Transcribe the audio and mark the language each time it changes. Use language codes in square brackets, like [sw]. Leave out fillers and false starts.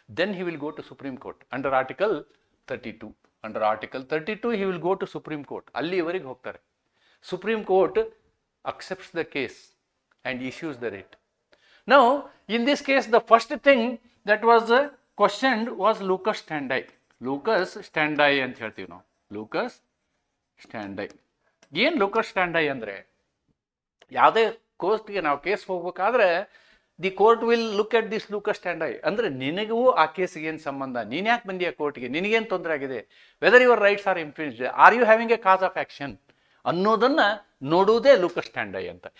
[en] Then he will go to Supreme Court under article 32. Under Article 32, he will go to Supreme Court. [kn] ಅಲ್ಲಿವರೆಗೆ ಹೋಗ್ತಾರೆ. [en] Supreme Court accepts the case and issues the writ. Now, in this case, the first thing that was questioned was Lucas Standi. [kn] Lucas Standi ಅಂತ ಹೇಳ್ತೀವಿ ನಾವು. Lucas Standi. ಏನು Lucas Standi ಅಂದರೆ, ಯಾವುದೇ ಕೋರ್ಟ್ಗೆ ನಾವು ಕೇಸ್ ಹೋಗ್ಬೇಕಾದ್ರೆ [en] The court will look at this locus standi. [kn] ಅಂದರೆ ನಿನಗೂ ಆ ಕೇಸಿಗೆ ಏನು ಸಂಬಂಧ, ನೀನು ಯಾಕೆ ಬಂದಿಯ ಕೋರ್ಟ್ಗೆ, ನಿನಗೇನು ತೊಂದರೆ ಆಗಿದೆ, [en] whether your rights are infringed, are you having a cause of action [kn] ಅನ್ನೋದನ್ನು ನೋಡುವುದೇ ಲೂಕಸ್ ಸ್ಟ್ಯಾಂಡಿ ಅಂತ.